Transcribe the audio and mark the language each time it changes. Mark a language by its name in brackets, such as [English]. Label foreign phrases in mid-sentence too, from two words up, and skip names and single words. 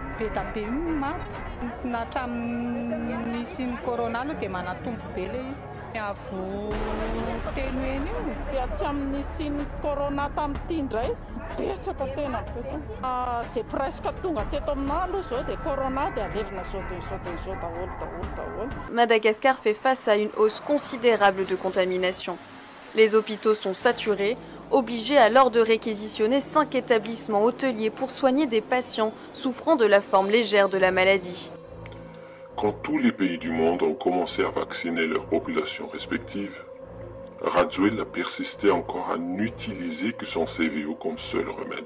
[Malagasy] Be da be maty na hatramin'ny nisy ny corona aloha dia manatombo be ilay izy. Avo teny eny io dia tsy amin'nisy ny corona tamin'ity indray betsaka tena betsaka. Zay presque tonga teto aminah aloha zao dia corona dia alevina zao daholo. [French] Madagascar fait face à une hausse considérable de contamination. Les hôpitaux sont saturés, obligés alors de réquisitionner 5 établissements hôteliers pour soigner des patients souffrant de la forme légère de la maladie. Quand tous les pays du monde ont commencé à vacciner leurs populations respectives, Rajoelina persistait encore à n'utiliser que son CVO comme seul remède.